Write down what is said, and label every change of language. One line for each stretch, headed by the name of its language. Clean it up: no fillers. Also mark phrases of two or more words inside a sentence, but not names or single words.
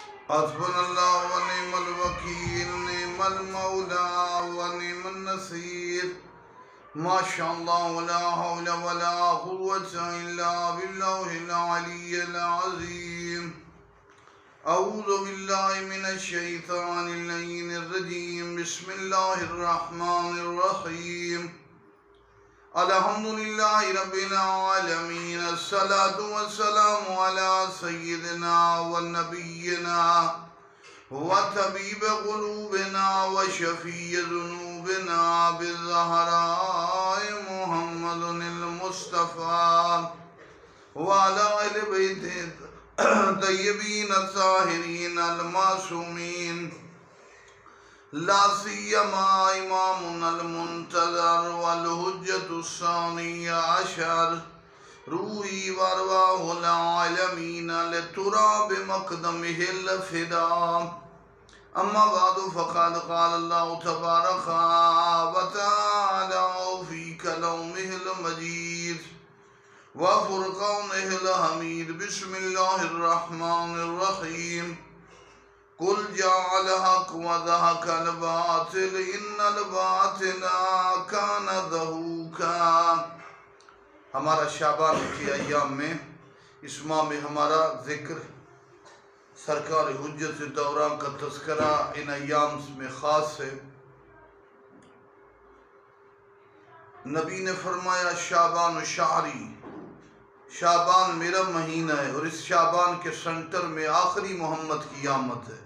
Arabic: حسبنا الله ونعم الوكيل نعم المولى ونعم النصير ما شاء الله ولا حول ولا قوة إلا بالله العلي العظيم. أعوذ بالله من الشيطان الرجيم. بسم الله الرحمن الرحيم. الحمد لله رب العالمين. الصلاة والسلام على سيدنا ونبينا وطبيب قلوبنا وشفيع ذنوبنا بالزهراء محمد المصطفى وعلى أهل بيته الطيبين الطاهرين المعصومين لا سيما الإمام المنتظر والحجة الثاني عشر روحي وأرواح العالمين لتراب مقدمه الفداء. أما بعد فقد قال الله تبارك وتعالى في كلامه المجيد وفرقانه الحميد. بسم الله الرحمن الرحيم. قل جاء الحق وزهق الباطل إن الباطل كان زهوقا.
Hindi: हमारा शाबान के अय्याम में इस माह में हमारा ज़िक्र सरकार हुज्जत दौरान का तज़किरा इन अय्याम में ख़ास है। नबी ने फरमाया
Arabic: شعبان شهري,
Hindi: शाबान मेरा महीना है और इस शाबान के सेंटर में आखिरी मोहम्मद की आमद है।